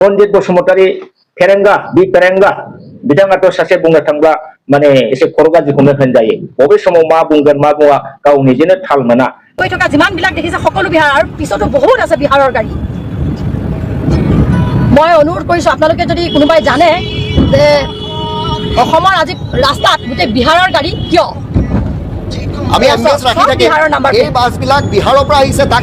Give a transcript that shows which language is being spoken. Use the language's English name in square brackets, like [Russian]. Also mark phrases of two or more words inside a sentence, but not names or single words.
[Bodo] रनजित बसुमतारी फेरेंगा बि फेरेंगा बिथाङाथ' सासे बुंनो थांब्ला माने एसे खर' गाज्रिखौनो होनजायो बबे समाव मा बुंगोन मा बुङा गाव निजेनो थाल मोना [Assamese] কৈ থকা যিমানবিলাক দেখিছে সকলো বিহাৰ আৰু পিছতো বহুত আছে বিহাৰৰ গাড়ী মই অনুৰোধ কৰিছো আপোনালোকে যদি কোনোবাই জানে যে অসমৰ আজি ৰাস্তাত গোটেই বিহাৰৰ গাড়ী কিয় আমি এমবিএস ৰাখি থাকি এই বাছবিলাক বিহাৰৰ পৰা আহিছে তাক